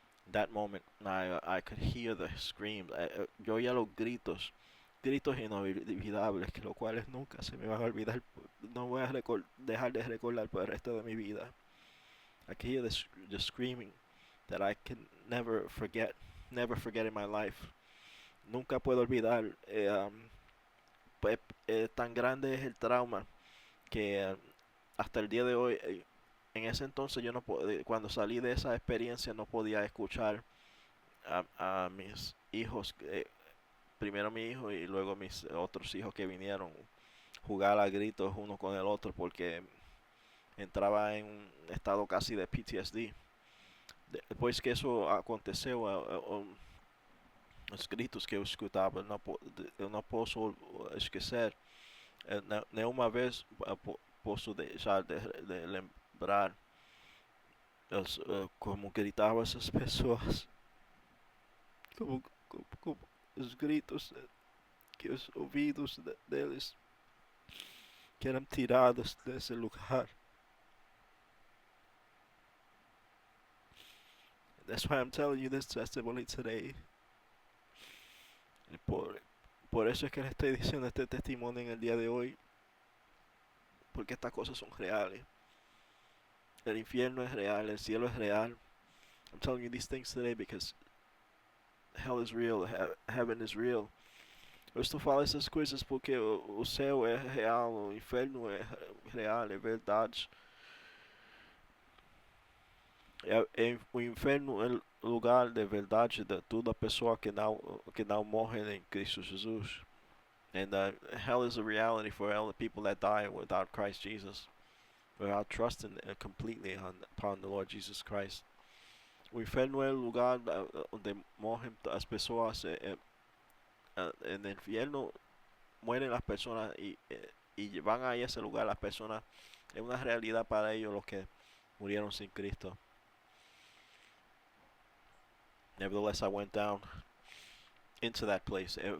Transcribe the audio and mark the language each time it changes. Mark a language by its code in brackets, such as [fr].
[en] That moment, I could hear the screams. [es] Yo oía los gritos, gritos inolvidables, que los cuales nunca se me van a olvidar. No voy a dejar de recordar por el resto de mi vida. [en] I could hear the screaming that I can never forget in my life. [es] Nunca puedo olvidar. Pues, tan grande es el trauma que hasta el día de hoy, en ese entonces yo no cuando salí de esa experiencia no podía escuchar a mis hijos, primero mi hijo y luego mis otros hijos que vinieron, jugar a gritos uno con el otro porque entraba en un estado casi de PTSD. [pt] Depois que isso aconteceu, os gritos que eu escutava, eu não posso esquecer. Nenhuma vez posso deixar de lembrar como gritavam essas pessoas, como os gritos que os ouvidos deles que eram tirados desse lugar. [en] That's why I'm telling you this testimony today. [es] Por eso es que le estoy diciendo este testimonio en el día de hoy, porque estas cosas son reales. El infierno es real, el cielo es real. [en] I'm telling you these things today because hell is real, heaven is real. [pt] Eu estou falando essas coisas porque o céu é real, o inferno é real, é verdade. O inferno é o lugar de verdade de toda pessoa que não morre em Cristo Jesus. [en] And hell is a reality for all the people that die without Christ Jesus, without trusting completely upon the Lord Jesus Christ. [pt] O inferno é o lugar onde morren as pessoas. [es] En el infierno mueren las personas y van ahí a ese lugar las personas. Es una realidad para ellos los que murieron sin Cristo. [en] Nevertheless, I went down into that place.